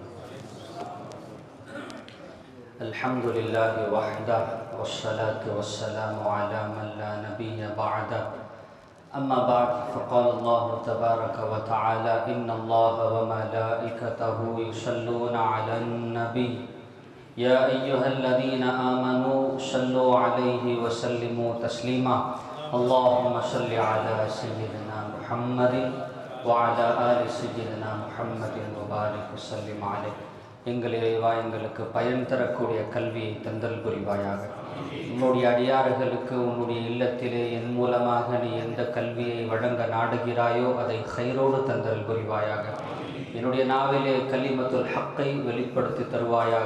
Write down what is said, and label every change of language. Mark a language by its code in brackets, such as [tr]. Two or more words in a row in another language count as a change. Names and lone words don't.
[ar] الحمد لله وحده والصلاة والسلام على من لا نبي بعده. أما بعد، فقال الله تبارك وتعالى إن الله وملائكته يصلون على النبي يا أيها الذين آمنوا صلوا عليه وسلموا تسليما. اللهم صل على سيدنا محمد وعلى آل سيدنا محمد وبارك وسلم عليه. [ta] எங்கள் இறைவா, எங்களுக்கு பயன் தரக்கூடிய கல்வியை தந்தல் புரிவாயாக. உன்னுடைய அடியார்களுக்கு உன்னுடைய இல்லத்திலே என் மூலமாக நீ எந்த கல்வியை வழங்க நாடுகிறாயோ அதை கைரோடு தந்தல் புரிவாயாக. என்னுடைய நாவிலே [ar] كلمة الحق [ta] வெளிப்படுத்தி தருவாயாக.